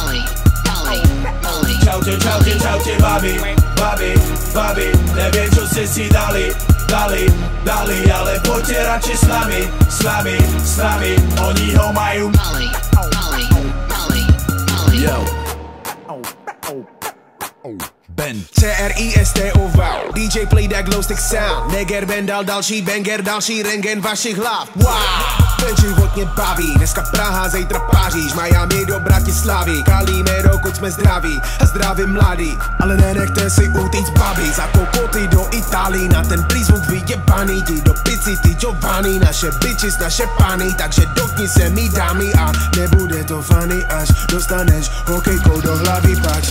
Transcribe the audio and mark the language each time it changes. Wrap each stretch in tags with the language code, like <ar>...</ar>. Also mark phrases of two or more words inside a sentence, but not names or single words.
<sk>Čaute, čaute, čaute babi, babi, babi, neviem čo ste si dali, ale poďte radšej s nami, oni ho majú.</sk> <en>Yo. Ben CRISTOV, DJ play that glow stick sound.</en> <cs>Neger Ben dal další banger, další rengen vašich hlav. Wow, ten život mě baví, dneska Praha, zítra Paříž, Miami do Bratislavy, kalíme dokud jsme zdraví a zdraví mladí. Ale nenechte si utíct babi, za kokoty do Itálii, na ten prízvuk vyjebaný, ti do pici, ty Giovanni, naše bitches, naše pany, takže dotkni se mi dámy a nebude to funny, až dostaneš hokejkou do hlavy pač.</cs>